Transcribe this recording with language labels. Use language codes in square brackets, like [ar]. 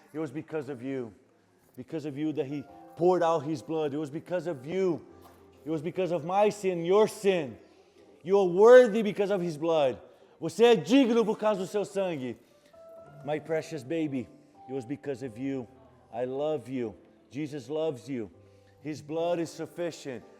[en] It was because of you that He poured out His blood. It was because of you. It was because of my sin, your sin. You are worthy because of His blood. [pt] Você é digno por causa do seu sangue. [en] My precious baby, it was because of you. I love you. Jesus loves you. His blood is sufficient.